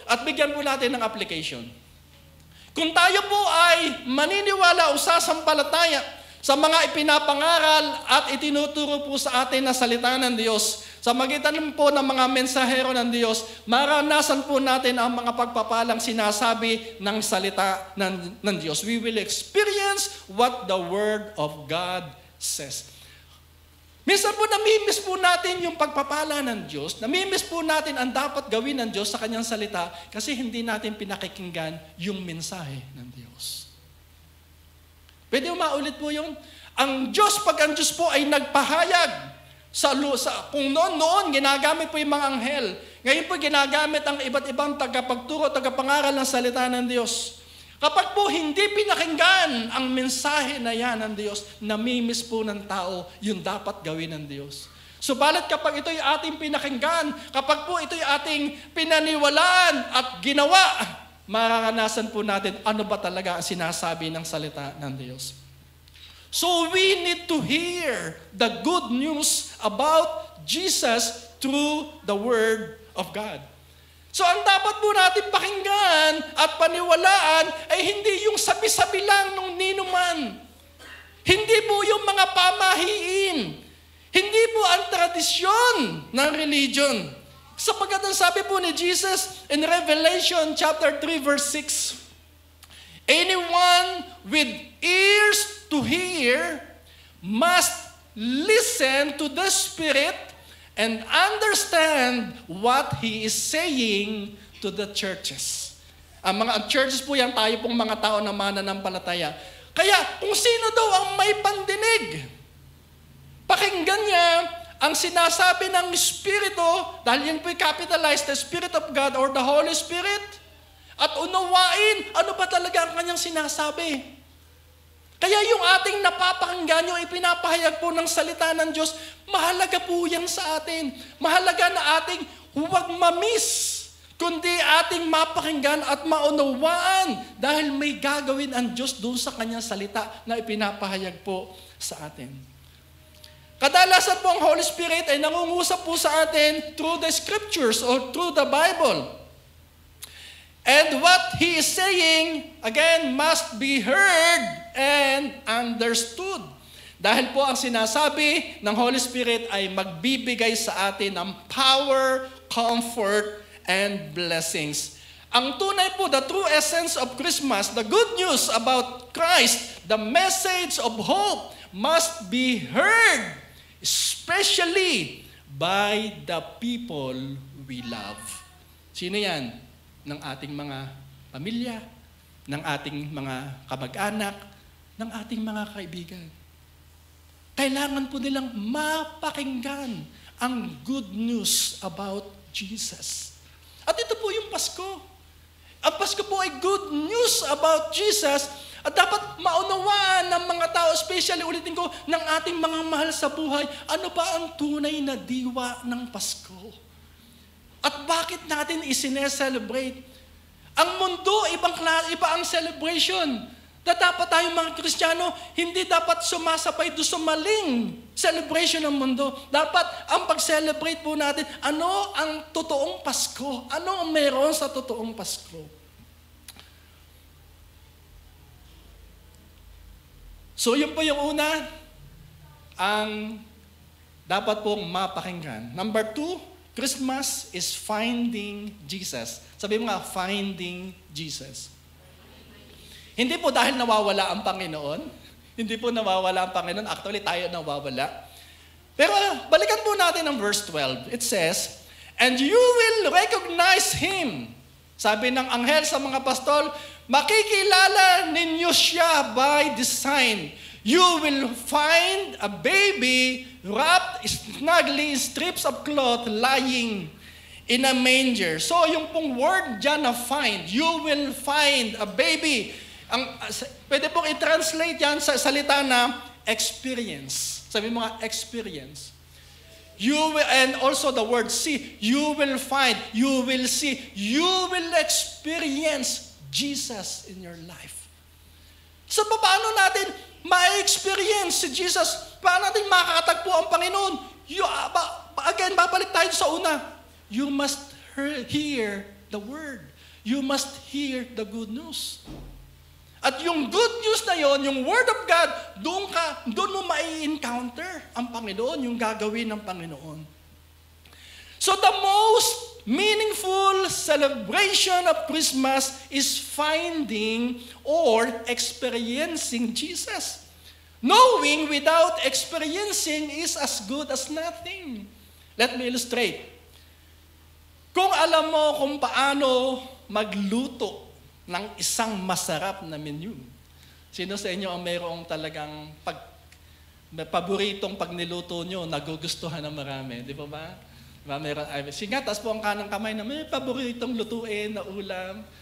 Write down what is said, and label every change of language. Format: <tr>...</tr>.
<tl>At bigyan po natin ng application. Kung tayo po ay maniniwala o sasampalataya sa mga ipinapangaral at itinuturo po sa atin na salita ng Diyos, sa magitan po ng mga mensahero ng Diyos, maranasan po natin ang mga pagpapalang sinasabi ng salita ng Diyos.</tl> <en>We will experience what the Word of God says.</en> <tl>Minsan po namimiss po natin yung pagpapala ng Diyos, namimiss po natin ang dapat gawin ng Diyos sa kanyang salita kasi hindi natin pinakikinggan yung mensahe ng Diyos. Pwede maulit po yun? Ang Diyos, pag ang Diyos po ay nagpahayag, kung noon ginagamit po yung mga anghel, ngayon po ginagamit ang iba't ibang tagapagturo, tagapangaral ng salita ng Diyos. Kapag po hindi pinakinggan ang mensahe na yan ng Diyos, namimiss po ng tao yung dapat gawin ng Diyos. Subalit kapag ito'y ating pinakinggan, kapag po ito'y ating pinaniwalaan at ginawa, mararanasan po natin ano ba talaga ang sinasabi ng salita ng Diyos.</tl> <en>So we need to hear the good news about Jesus through the Word of God.</en> <tl>So ang dapat po natin pakinggan at paniwalaan ay hindi yung sabi-sabi lang nung ninuman. Hindi po yung mga pamahiin. Hindi po ang tradisyon ng religion. Sapagkat ang sabi po ni Jesus</tl> <en>in Revelation chapter 3 verse 6, anyone with ears to hear must listen to the Spirit and understand what He is saying to the churches.</en> <tl>Ang mga churches po yan, tayo pong mga tao na mananampalataya. Kaya kung sino daw ang may pandinig, pakinggan niya ang sinasabi ng Espiritu, dahil yan po'y capitalized,</tl> <en>the Spirit of God or the Holy Spirit,</en> <tl>at unawain ano ba talaga ang kanyang sinasabi. Kaya yung ating napapakinggan, yung ipinapahayag po ng salita ng Diyos, mahalaga po yan sa atin. Mahalaga na ating huwag mamiss, kundi ating mapakinggan at maunawaan dahil may gagawin ang Diyos doon sa kanyang salita na ipinapahayag po sa atin. Kadalasan po ang Holy Spirit ay nangungusap po sa atin</tl> <en>through the Scriptures or through the Bible. And what He is saying, again, must be heard and understood.</en> <tl>Dahil po ang sinasabi ng Holy Spirit ay magbibigay sa atin ng</tl> <en>power, comfort, and blessings.</en> <tl>Ang tunay po,</tl> <en>the true essence of Christmas, the good news about Christ, the message of hope must be heard, especially by the people we love.</en> <tl>Sino yan? Ng ating mga pamilya, ng ating mga kamag-anak, ng ating mga kaibigan. Kailangan po nilang mapakinggan ang</tl> <en>good news about Jesus.</en> <tl>At ito po yung Pasko. Ang Pasko po ay</tl> <en>good news about Jesus</en> <tl>at dapat maunawaan ng mga tao, especially ulitin ko, ng ating mga mahal sa buhay, ano ba ang tunay na diwa ng Pasko? At bakit natin isineselebrate? Ang mundo, iba ang celebration. Na dapat tayong mga Kristiyano, hindi dapat sumasabay doon sa maling celebration ng mundo. Dapat ang pag-celebrate po natin, ano ang totoong Pasko? Ano ang meron sa totoong Pasko? So yun po yung una, ang dapat pong mapakinggan.</tl> <en>Number 2, Christmas is finding Jesus.</en> <tl>Sabi mo nga,</tl> <en>finding Jesus.</en> <tl>Hindi po dahil nawawala ang Panginoon. Hindi po nawawala ang Panginoon.</tl> <en>Actually,</en> <tl>tayo nawawala. Pero balikan po natin ang</tl> <en>verse 12. It says, and you will recognize Him.</en> <tl>Sabi ng anghel sa mga pastol, makikilala ninyo siya</tl> <en>by this sign. You will find a baby wrapped snugly in strips of cloth lying in a manger. So</en> <tl>yung pong</tl> <en>word</en> <tl>dyan na</tl> <en>find, you will find a baby.</en> <tl>Pwede pong i-translate yan sa salita na experience. Sabi mo nga, experience.</tl> <en>You will, and also the word see, you will find, you will see, you will experience Jesus in your life.</en> <tl>So paano natin ma-experience si Jesus? Paano natin makakatagpo ang Panginoon? Again, babalik tayo sa una.</tl> <en>You must hear the word. You must hear the good news.</en> <tl>At yung good news na yon, yung</tl> <en>word of God,</en> <tl>doon mo mai-encounter ang Panginoon, yung gagawin ng Panginoon.</tl> <en>So the most meaningful celebration of Christmas is finding or experiencing Jesus. Knowing without experiencing is as good as nothing. Let me illustrate.</en> <tl>Kung alam mo kung paano magluto ng isang masarap na menu, sino sa inyo ang mayroong talagang paboritong pag niluto nyo, nagugustuhan ng marami? Di ba ba? Sige, taas po ang kanang kamay na may paboritong lutuin na ulam.</tl>